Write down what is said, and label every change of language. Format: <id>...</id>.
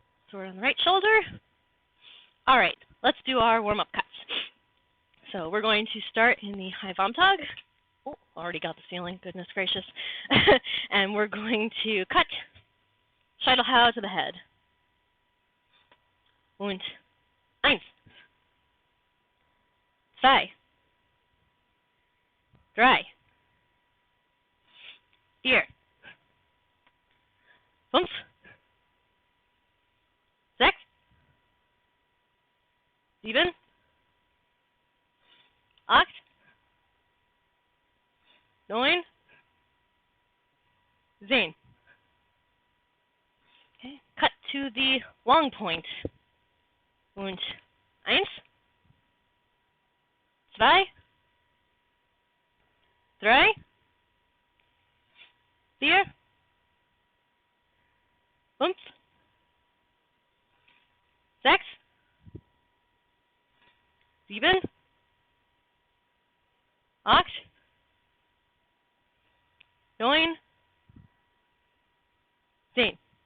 <en>Sword on the right shoulder. All right, let's do our warm-up cuts. So we're going to start in the high Vomtag. Oh, already got the ceiling, goodness gracious. And we're going to cut Scheitelhau to the head.</en> <de>Und eins, zwei, drei, vier, fünf, sechs, sieben, acht, neun, 10.</de> <en>Okay, cut to the long point.</en> <de>Und eins, zwei, drei, vier, fünf, sechs, sieben, acht, neun, 10.</de>